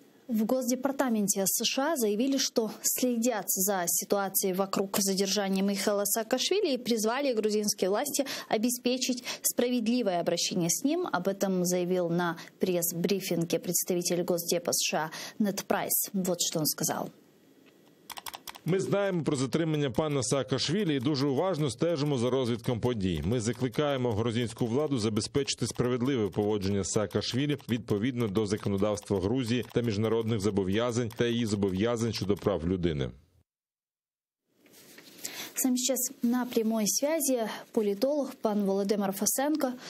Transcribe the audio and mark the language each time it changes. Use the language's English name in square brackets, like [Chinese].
[Russian] В Госдепартаменте США заявили, что следят за ситуацией вокруг задержания Михаила Саакашвили и призвали грузинские власти обеспечить справедливое обращение с ним. Об этом заявил на пресс-брифинге представитель Госдепа США Нед Прайс. Вот что он сказал. [Ukrainian] Ми знаємо про затримання пана Саакашвілі і дуже уважно стежимо за розвитком подій. Ми закликаємо грузинську владу забезпечити справедливе поводження з Саакашвілі відповідно до законодавства Грузії та міжнародних зобов'язань та її зобов'язань щодо прав людини. [Russian] С нами сейчас на прямой связи политолог пан Володимир Фасенко.